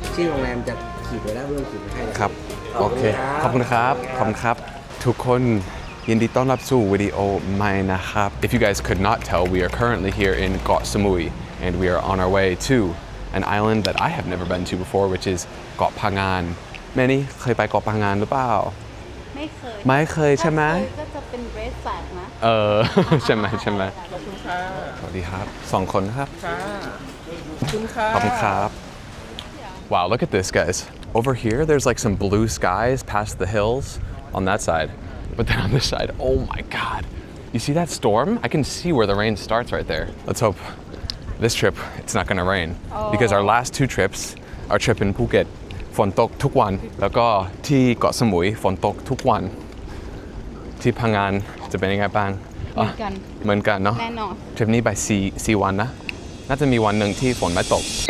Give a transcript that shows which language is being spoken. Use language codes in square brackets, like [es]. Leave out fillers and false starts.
[th] ชื่อโรงแรมจะขีดไว้แล้วเรื่องขีดไว้ให้ ครับ โอเค ขอบคุณครับ ขอบคุณครับ ทุกคนยินดีต้อนรับสู่วิดีโอใหม่นะครับ [en] If you guys could not tell, we are currently here in Koh Samui, and we are on our way to an island that I have never been to before, which is Ko Phangan. [th] Manny เคยไปเกาะพังงานหรือเปล่าไม่เคยใช่ไหมก็จะเป็นเรดแฟลกนะใช่ไหมขอบคุณค่ะสวัสดีครับ2คนครับขอบคุณครับ [en] Wow, look at this, guys. Over here, there's like some blue skies past the hills on that side. But then on this side, oh my God. You see that storm? I can see where the rain starts right there. Let's hope this trip, it's not gonna rain. Because our last two trips, our trip in Phuket, [th] ฝนตกทุกวัน แล้วก็ที่เกาะสมุยฝนตกทุกวัน ที่พังงานจะเป็นยังไงบ้างเหมือนกันเนาะ แน่นอน ทริปนี้ไป4วันนะ น่าจะมีวันหนึ่งที่ฝนไม่ตก